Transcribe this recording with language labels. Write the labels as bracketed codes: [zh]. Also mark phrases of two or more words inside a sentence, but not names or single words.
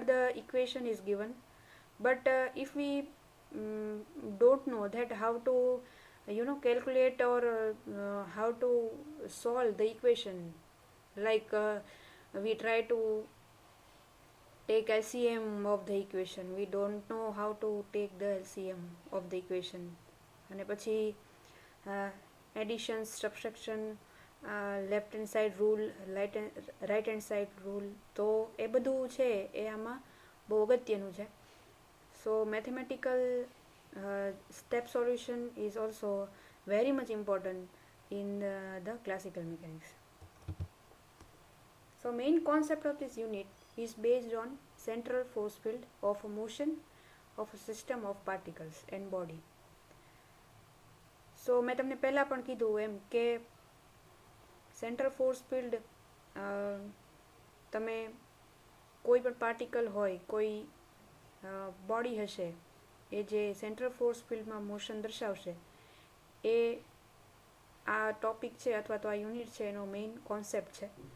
[en] the equation is given, but if we don't know that how to calculate or how to solve the equation, like we try to take LCM of the equation, we don't know how to take the LCM of the equation, [gu] અને પછી [en] addition, subtraction, left hand side rule, right hand side rule, [gu] તો એ બધું છે એ આમાં બહુ અગત્યનું છે. [en] So mathematical step solution is also very much important in the classical mechanics. So main concept of this unit is based on central force field of a motion of a system of particles and body. [gu] So મેં તમને પહેલાં પણ કીધું એમ કે [en] central force field [gu] તમે કોઈ પણ પાર્ટિકલ હોય, કોઈ બોડી હશે, એ જે [en] central force fieldમાં [gu] મોશન દર્શાવશે એ આ ટોપિક છે અથવા તો આ યુનિટ છે એનો [en] main concept [gu] છે.